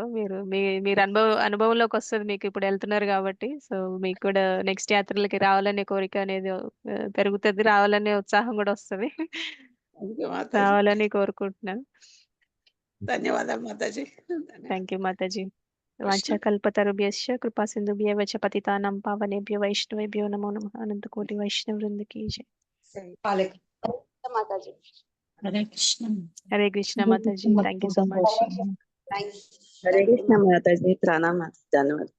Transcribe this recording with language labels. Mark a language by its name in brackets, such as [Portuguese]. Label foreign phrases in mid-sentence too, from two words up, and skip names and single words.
[Telugu] మీరు అనుభవంలోకి వస్తుంది మీకు, ఇప్పుడు వెళ్తున్నారు కాబట్టి. సో మీకు కూడా నెక్స్ట్ యాత్రలకి రావాలనే కోరిక అనేది పెరుగుతుంది, రావాలనే ఉత్సాహం కూడా వస్తుంది. రావాలని కోరుకుంటున్నాను. ధన్యవాదాలు మాతాజీ. [English] thank you [Sanskrit] మాతాజీ. వాంఛాకల్పతరుభ్యశ్చ కృపా సింధుభ్యవ చ పతితానాం పావనేభ్యో వైష్ణవేభ్యో నమో నమః. [Telugu] అనంతకోటి వైష్ణవ వృందకి జై. మాతాజీ. హరే కృష్ణ. హరే కృష్ణ మాతాజీ. [English] thank you so much. [Telugu] థ్యాంక్స్. హరే కృష్ణ మాతాజీ. ప్రణామాలు. ధన్యవాదాలు.